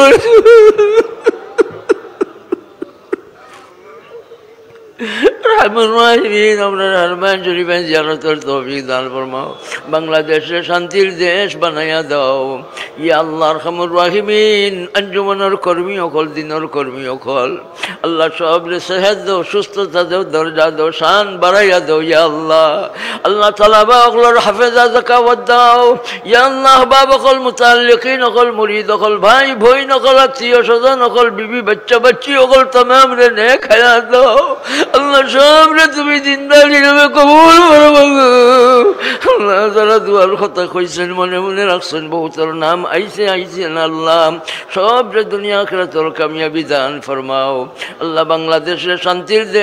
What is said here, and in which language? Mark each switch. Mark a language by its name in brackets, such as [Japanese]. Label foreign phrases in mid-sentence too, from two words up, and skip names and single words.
[Sylheti] বাংলাদেশে শান্তির দেশ বানাইয়া দাও [Arabic] يا الله أرحم الراحمين [Sylheti] আঞ্জুমানের কর্মী অকল দিনের কর্মী অকল আল্লাহ সবরে সেহত দাও সুস্থতা দাও দরজা দাও শান বাড়াইয়া দাও [Arabic] يا الله [Sylheti] আল্লাহ তালাবা অকলর হাফেজা জাকাওয়াত দাও [Arabic] يا الله [Sylheti] বাব অকল মুতাল্লিকিন অকল মুরিদ অকল ভাই ভইন অকল আত্মীয় স্বজন অকল বিবি বাচ্চা বাচ্চি অকল তামাম রে নেক হায়াত দাও আল্লাহ সবরে তুমি জিন্দাগি নামে কবুল করো আল্লাহ যারা দুয়ার কথা কইছেন মনে মনে রাখছেন বহুতর নাম আইছে আইছেন আল্লাহ সবরে দুনিয়া আখিরাতের কামিয়াবি দান ফরমাও আল্লাহ বাংলাদেশে শান্তির দেশ